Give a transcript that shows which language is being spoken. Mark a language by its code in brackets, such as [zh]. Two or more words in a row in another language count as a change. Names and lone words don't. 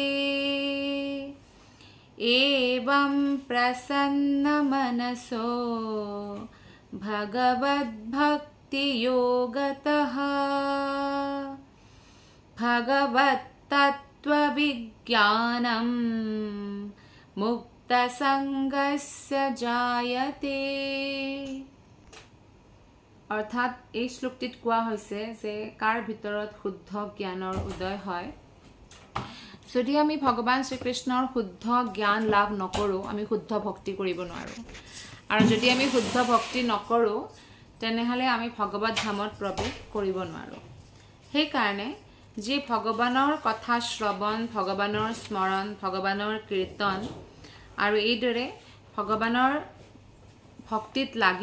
[sa] एवं प्रसन्न मनसो भगवद् भक्ति योगतः भगवत् तत्व विज्ञानं मुक्त संगस्य जायते अर्थात [as] এই শ্লোকটিত কোৱা হৈছে যে কাৰ ভিতৰত শুদ্ধ জ্ঞানৰ উদয় হয় যদি আমি ভগৱান শ্ৰীকৃষ্ণৰ শুদ্ধ জ্ঞান লাভ নকৰো আমি শুদ্ধ ভক্তি কৰিব নোৱাৰো আৰু যদি আমি শুদ্ধ ভক্তি নকৰো তেনেহলে আমি ভগৱত ধামত প্ৰৱেশ কৰিব নোৱাৰো সেই কাৰণে যে ভগৱানৰ কথা শ্ৰৱণ ভগৱানৰ স্মৰণ ভগৱানৰ কীৰ্তন আৰু এইদৰে ভগৱানৰ ভক্তিত লাগি